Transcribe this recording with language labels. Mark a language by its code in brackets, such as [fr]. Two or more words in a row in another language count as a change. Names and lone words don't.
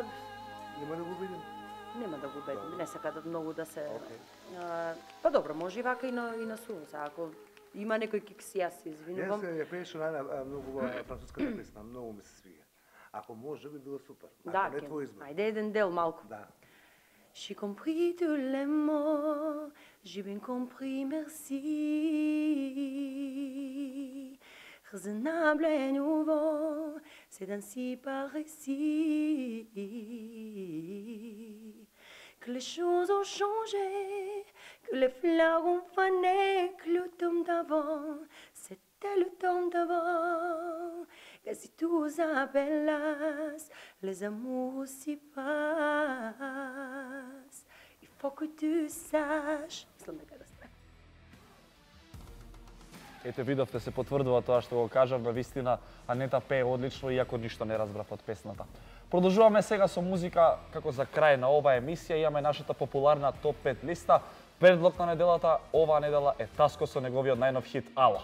[mk] Нема да го видим. Нема да го убедим, не сака да многу да се... Па добро, може и вака и на сувоса, ако има некој кикс, јас се извинувам. Јас ја пееше многу француската песна, многу ми се свиѓа. Ако може би било супер. Да, не твој избор. Ајде еден дел малку. Да. [fr] J'ai compris tous les mots, j'ai bien compris, merci. Raisonnable et nouveau, c'est ainsi par ici que les choses ont changé, que les fleurs ont fané, que le temps d'avant, c'était le temps d'avant. Que si tout s'appellas, les amours aussi passent. Il faut que tu saches. [mk] Ете, видовте, се потврдува тоа што го кажав, на вистина Анета пее одлично, иако ништо не разбрав од песната. Продолжуваме сега со музика, како за крај на оваа емисија, имаме нашата популарна топ 5 листа. Предлог на неделата, оваа недела е Таско со неговиот најнов хит Ало.